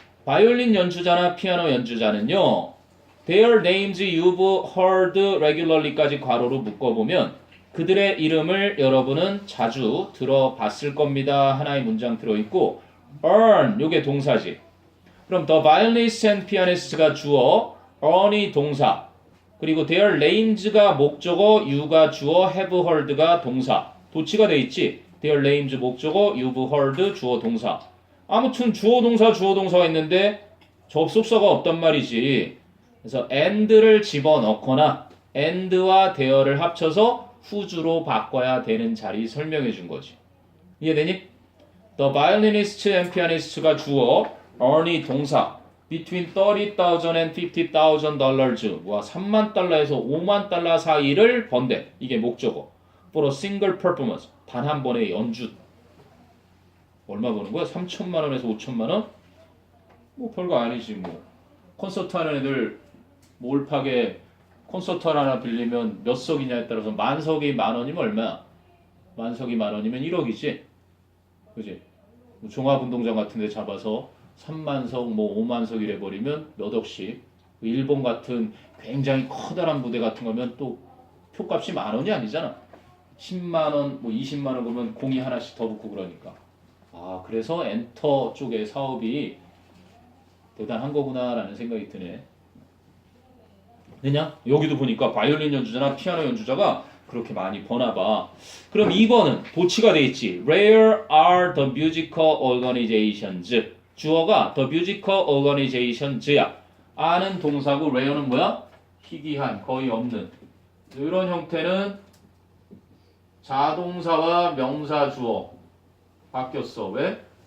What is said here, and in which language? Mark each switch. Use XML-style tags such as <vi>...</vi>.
<ko>바이올린 연주자나 피아노 연주자는요,</ko> <en>their names you've heard regularly</en> <ko>까지 괄호로 묶어보면 그들의 이름을 여러분은 자주 들어봤을 겁니다. 하나의 문장 들어있고, earn 요게 동사지. 그럼</ko> <en>the violinist and pianist</en> <ko>가 주어, earn이 동사, 그리고 their names가 목적어, you가 주어, have heard가 동사. 도치가 돼 있지. their names 목적어, you've heard 주어 동사. 아무튼 주어 동사가 있는데 접속사가 없단 말이지. 그래서 and를 집어넣거나 and와 there를 합쳐서 whose로 바꿔야 되는 자리 설명해 준 거지. 이해되니?</ko> <en>The violinist and pianist</en> <ko>가 주어, earn이 동사.</ko> <en>Between $30,000 and $50,000</en> <ko>와 3만 달러에서 5만 달러 사이를 번대. 이게 목적어.</ko> <en>For a single performance.</en> <ko>단 한 번의 연주. 얼마 버는 거야? 3천만 원에서 5천만 원? 뭐 별거 아니지 뭐. 콘서트 하는 애들 몰팍에 콘서트 하나 빌리면 몇 석이냐에 따라서 만석이 만 원이면 얼마야? 만석이 만 원이면 1억이지. 그지? 뭐 종합운동장 같은 데 잡아서 3만석 뭐 5만석 이래 버리면 몇 억씩. 일본 같은 굉장히 커다란 무대 같은 거면 또 표값이 만 원이 아니잖아. 10만 원, 뭐 20만 원 그러면 공이 하나씩 더 붙고 그러니까. 그래서 엔터 쪽의 사업이 대단한 거구나라는 생각이 드네. 되냐? 여기도 보니까 바이올린 연주자나 피아노 연주자가 그렇게 많이 버나 봐. 그럼 2번은 도치가 돼 있지.</ko> <en>Rare are the musical organizations.</en> <ko>주어가 the musical organisations야. are는 동사고 rare는 뭐야? 희귀한, 거의 없는. 이런 형태는 자동사와 명사 주어 바뀌었어. 왜?</ko>